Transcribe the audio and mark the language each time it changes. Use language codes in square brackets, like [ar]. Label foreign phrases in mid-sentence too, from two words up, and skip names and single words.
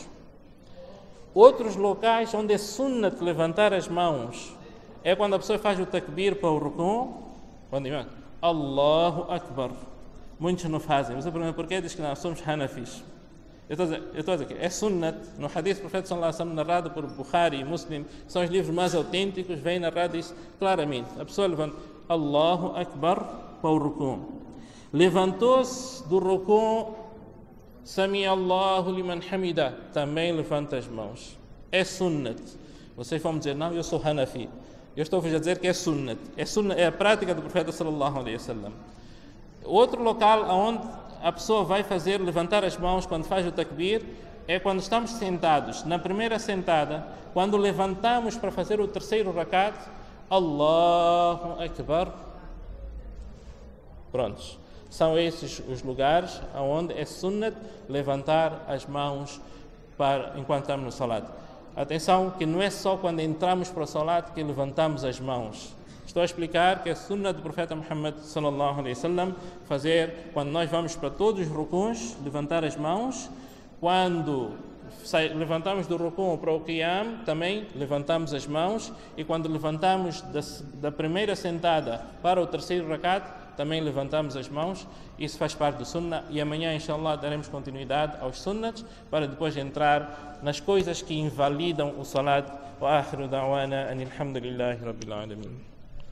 [pt] Outros locais onde é sunnah de levantar as mãos é quando a pessoa faz o takbir para o rukun, quando diz [ar] الله أكبر. [pt] Muitos não fazem. Você pergunta porquê? Diz que nós somos Hanafis. Eu estou a dizer que é sunnah. No hadith do profeta [ar] صلى الله عليه وسلم, [pt] narrado por Bukhari e Muslim, que são os livros mais autênticos, vem narrado isso claramente. A pessoa levanta [ar] الله أكبر [pt] para o rukun. Levantou-se do rukun, [ar] سمع الله لمن حمده, [pt] também levanta as mãos. É sunnat. Vocês vão dizer, não, eu sou Hanafi. Eu estou-vos a dizer que é sunnat. É a prática do profeta [ar] صلى الله عليه وسلم. [pt] Outro local onde a pessoa vai levantar as mãos quando faz o takbir é quando estamos sentados. Na primeira sentada, quando levantamos para fazer o terceiro rakat, [ar] الله أكبر. [pt] Prontos. São esses os lugares onde é sunnat levantar as mãos enquanto estamos no salat. Atenção que não é só quando entramos para o salat que levantamos as mãos. Estou a explicar que é sunnah do profeta Muhammad [ar] صلى الله عليه وسلم [pt] fazer quando nós vamos para todos os rukuns, levantar as mãos. Quando levantamos do rukun para o qiyam, também levantamos as mãos. E quando levantamos da primeira sentada para o terceiro rakat, também levantamos as mãos. Isso faz parte do sunnah. E amanhã, inshallah, daremos continuidade aos sunnahs para depois entrar nas coisas que invalidam o salat. [ar] وآخر دعوانا أن الحمد لله رب العالمين.